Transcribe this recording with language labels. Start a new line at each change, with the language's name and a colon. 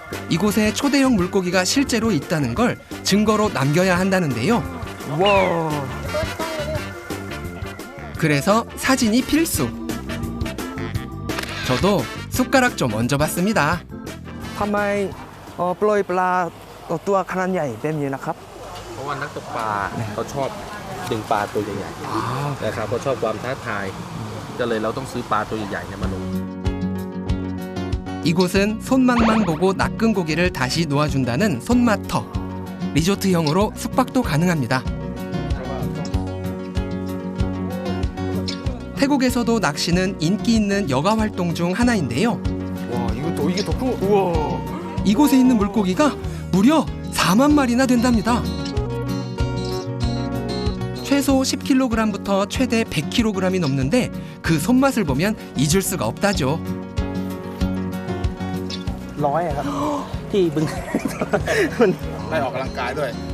Korean: 이곳에 초대형 물고기가 실제로 있다는 걸 증거로 남겨야 한다는데요. 와. 그래서 사진이 필수. 저도 숟가락 좀 얹어봤습니다.
Thai: ทำไมปล่อยปลาตัวขนาดใหญ่แบบนี้นะครับ เพราะว่านักตกปลาเขาชอบดึงปลาตัวใหญ่ๆนะครับเขาชอบความท้าทายก็เลยเราต้องซื้อปลาตัวใหญ่ๆเนี่ยมาลง
Korean: 이곳은 손맛만 보고 낚은 고기를 다시 놓아준다는 손맛터. 리조트형으로 숙박도 가능합니다. 태국에서도 낚시는 인기 있는 여가 활동 중 하나인데요. 와 이게 더 큰 거. 우와. 이곳에 있는 물고기가 무려 4만 마리나 된답니다. 최소 10kg부터 최대 100kg이 넘는데 그 손맛을 보면 잊을 수가 없다죠.
Thai: ร้อยครับที่บึงมันได้ออกกำลังกายด้วย